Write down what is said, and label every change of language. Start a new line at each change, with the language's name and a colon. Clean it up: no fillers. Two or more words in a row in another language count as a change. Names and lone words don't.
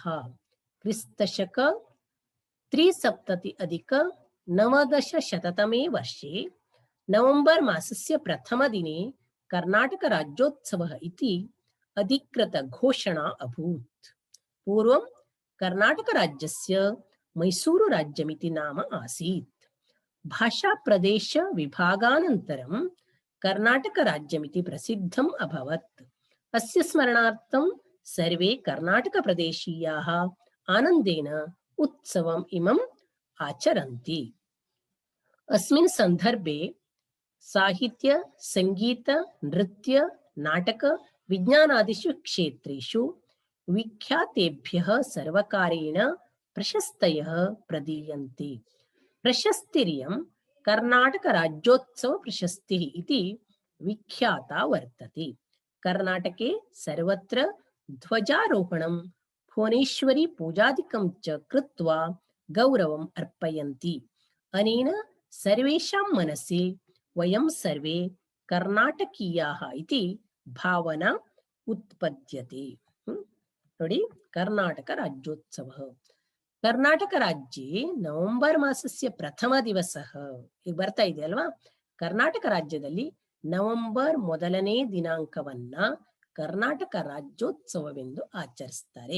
Sanskrit: ಕ್ರಿಸ್ತಶಕ 370-ನವದಶಶತತಮೇ ವರ್ಷೆ ನವೆಂಬರ್ ಮಾಸಸ್ಯ ಪ್ರಥಮ ದಿನೆ ಕರ್ನಾಟಕ ರಾಜ್ಯೋತ್ಸವः ಇತಿ ಅಧಿಕೃತ ಘೋಷಣಾ ಅಭೂತ್. ಪೂರ್ವಂ ಕರ್ನಾಟಕ ರಾಜ್ಯಸ್ಯ ಮೈಸೂರು ರಾಜ್ಯಮಿತಿ ನಾಮ ಆಸೀತ್. ಭಾಷಾ ಪ್ರದೇಶ ವಿಭಾಗಾನಂತರಂ ಕರ್ನಾಟಕ ರಾಜ್ಯಮಿತಿ ಪ್ರಸಿದ್ಧಂ ಅಭವತ್. ಅಸ್ಯ ಸ್ಮರಣಾರ್ಥಂ ಸರ್ವೇ ಕರ್ನಾಟಕ ಪ್ರದೇಶೀಯಾಃ ಆನಂದೇನ ಉತ್ಸವಂ ಇಮಂ ಆಚರಂತಿ. ಅಸ್ಮಿನ್ ಸಂದರ್ಭೆ ಸಾಹಿತ್ಯ, ಸಂಗೀತ, ನೃತ್ಯ, ನಾಟಕ, ವಿಜ್ಞಾನಾದಿಷು ಕ್ಷೇತ್ರೇಷು ವಿಖ್ಯಾತೇಭ್ಯಃ ಸರ್ವಕಾರೇಣ ಪ್ರಶಸ್ತಯಃ ಪ್ರದೀಯಂತೆ. ಪ್ರಶಸ್ತಿರಿಯಂ ಕರ್ನಾಟಕ ರಾಜ್ಯೋತ್ಸವ ಪ್ರಶಸ್ತಿ ಇತಿ ವಿಖ್ಯಾತ ವರ್ತತೆ. ಕರ್ನಾಟಕೆ ಸರ್ವತ್ರ ಧ್ವಜಾರೋಹಣಂ ಭುವನೇಶ್ವರಿ ಪೂಜಾದಿಕಂ ಚ ಕೃತ್ವಾ ಗೌರವಂ ಅರ್ಪಯಂತಿ. ಅನೇನ ಸರ್ವೇಷಾಂ ಮನಸ್ಸಿ ವಯಂ ಸರ್ವೇ ಕರ್ನಾಟಕೀಯಾಃ ಇತಿ ಭಾವನಾ ಉತ್ಪದ್ಯತೆ.
Kannada: ನೋಡಿ, ಕರ್ನಾಟಕ ರಾಜ್ಯೋತ್ಸವ.
Sanskrit: ಕರ್ನಾಟಕ ರಾಜ್ಯೆ ನವೆಂಬರ್ ಮಾಸಸ್ಯ ಪ್ರಥಮ ದಿವಸಃ,
Kannada: ಈಗ ಬರ್ತಾ ಇದೆ ಅಲ್ವಾ. ಕರ್ನಾಟಕ ರಾಜ್ಯದಲ್ಲಿ ನವೆಂಬರ್ ಮೊದಲನೇ ದಿನಾಂಕವನ್ನ ಕರ್ನಾಟಕ ರಾಜ್ಯೋತ್ಸವವೆಂದು ಆಚರಿಸ್ತಾರೆ.